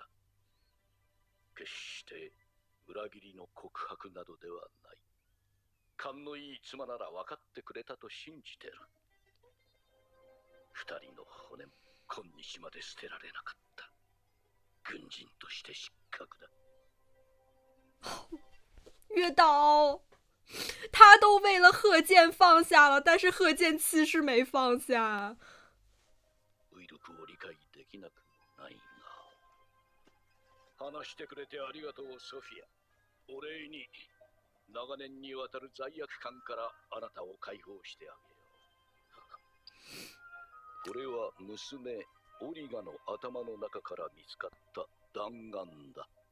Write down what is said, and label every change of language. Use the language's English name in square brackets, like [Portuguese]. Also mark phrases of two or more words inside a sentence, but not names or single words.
[Japanese] 決して裏切りの告白などではない。勘のいい妻なら分かってくれたと信じてる。二人の骨も今日まで捨てられなかった。军人として失格だ。 [Chinese] 月岛，他都为了贺建放下了，但是贺建其实没放下。 [Japanese] ウイルクを理解できなくもないが。話してくれてありがとう、ソフィア。お礼に長年にわたる罪悪感からあなたを解放してあげよう。これは娘オリガの頭の中から見つかった弾丸だ。